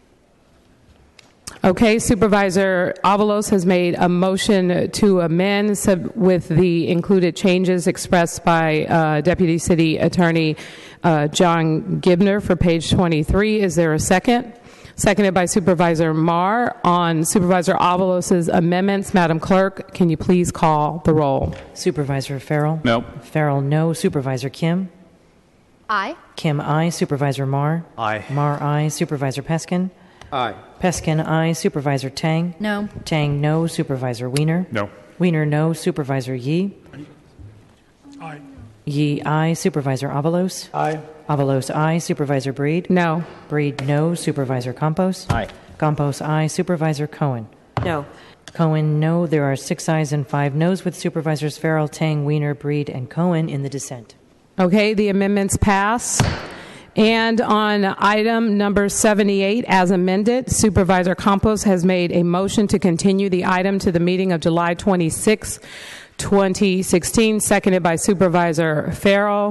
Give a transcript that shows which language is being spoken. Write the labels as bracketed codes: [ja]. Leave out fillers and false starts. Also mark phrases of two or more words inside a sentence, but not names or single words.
[en] Okay, Supervisor Avalos has made a motion to amend with the included changes expressed by Deputy City Attorney John Gibner for page 23. Is there a second? Seconded by Supervisor Marr. On Supervisor Avalos' amendments, Madam Clerk, can you please call the roll? Supervisor Farrell? No. Farrell, no. Supervisor Kim? Aye. Kim, aye. Supervisor Marr? Aye. Marr, aye. Supervisor Peskin? Aye. Peskin, aye. Supervisor Tang? No. Tang, no. Supervisor Wiener? No. Wiener, no. Supervisor Yee? Aye. Yee, aye. Supervisor Avalos? Aye. Avalos, aye. Supervisor Breed? No. Breed, no. Supervisor Campos? Aye. Campos, aye. Supervisor Cohen? No. Cohen, no. There are 6 ayes and 5 noes with Supervisors Farrell, Tang, Wiener, Breed, and Cohen in the dissent. Okay, the amendments pass. And on item number 78, as amended, Supervisor Campos has made a motion to continue the item to the meeting of July 26, 2016, seconded by Supervisor Farrell.